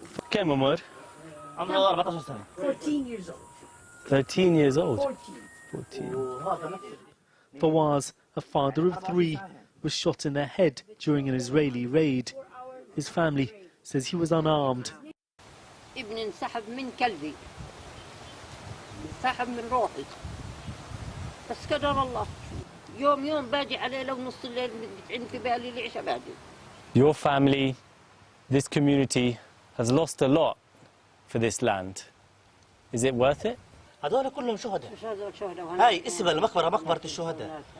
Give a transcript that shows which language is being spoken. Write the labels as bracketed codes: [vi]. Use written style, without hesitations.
[ar] كم عمر؟ [en] 14 years old. 13 years old. 14. 14. Fawaz, a father of 3, was shot in the head during an Israeli raid. His family says he was unarmed. [ar] ابني انسحب من قلبي، انسحب من روحي، بس قدر الله. يوم باجي عليه لو نص الليل بتعين في بالي العشاء باجي. [en] Your family, this community has lost a lot for this land. Is it worth it? [ar] هذول كلهم شهداء. هاي اسمها المقبرة مقبرة الشهداء.